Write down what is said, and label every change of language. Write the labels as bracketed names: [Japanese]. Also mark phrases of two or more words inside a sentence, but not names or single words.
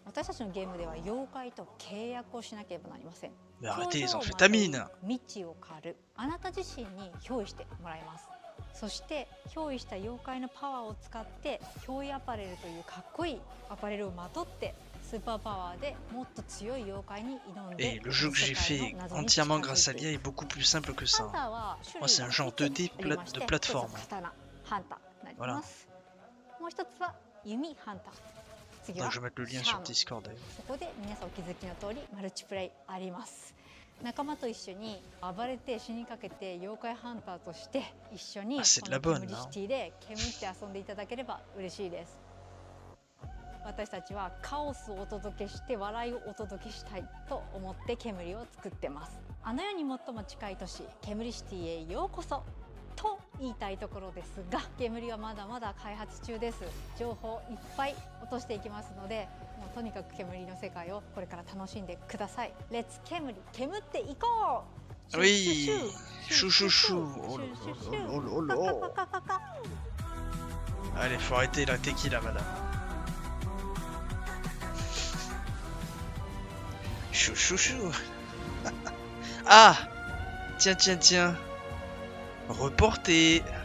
[Japanese] 私たちのゲームでは妖怪と契約をしなければなりません。表情をまとい未知を狩る、あなた自身に憑依してもらいます。そして憑依した妖怪のパワーを使って憑依アパレルというかっこいいアパレルをまとってスーパーパワーでもっと強い妖怪に挑んで。 [French] Et le jeu que j'ai fait entièrement grâce à l'IA est beaucoup plus simple que ça. Moi, c'est un genre 2D de plateforme. Voilà. Donc je vais mettre le lien sur Discord d'ailleurs. [Japanese] そこで皆さんお気づきの通りマルチプレイあります。仲間と一緒に暴れて死にかけて妖怪ハンターとして一緒にこのケムリシティで煙って遊んでいただければ嬉しいです。私たちはカオスをお届けして笑いをお届けしたいと思って煙を作ってます。あの世に最も近い都市ケムリシティへようこそと言いたいところですが、煙はまだまだ開発中です。情報いっぱい落としていきますので、もうとにかく煙の世界をこれから楽しんでください。レッツ煙、煙っていこう。 [French] Oui, chou chou chou. Allez, faut arrêter la tequila, madame. Chou chou chou. Ah, tiens tiens tiens. Reporté.